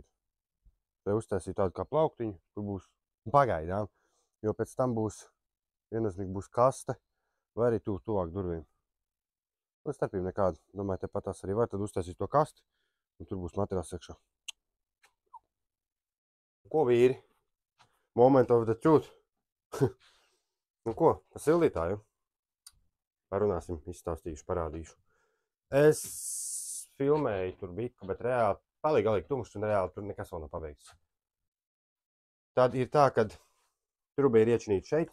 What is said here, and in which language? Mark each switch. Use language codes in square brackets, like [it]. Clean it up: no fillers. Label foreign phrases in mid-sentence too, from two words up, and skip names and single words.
[lv] Te uztaisīt tādu kā plauktiņu, kur būs pagaidām, jo pēc tam būs viennozīmīgi būs kaste vai arī tuvāk durvīm. Un starpība nekāda. Domāju, tepat tās arī var, tad uztaisīt to kasti un tur būs materiāls iekšā. Ko vīri? [en] Moment of the truth. [lv] Nu ko, par sildītāju? Parunāsim, izstāstīšu, parādīšu. Es filmēju tur biku, bet reāli galīgi tumšs un reāli tur nekas vēl nav pabeigts. Tad ir tā, kad truba ir iečinīta šeit.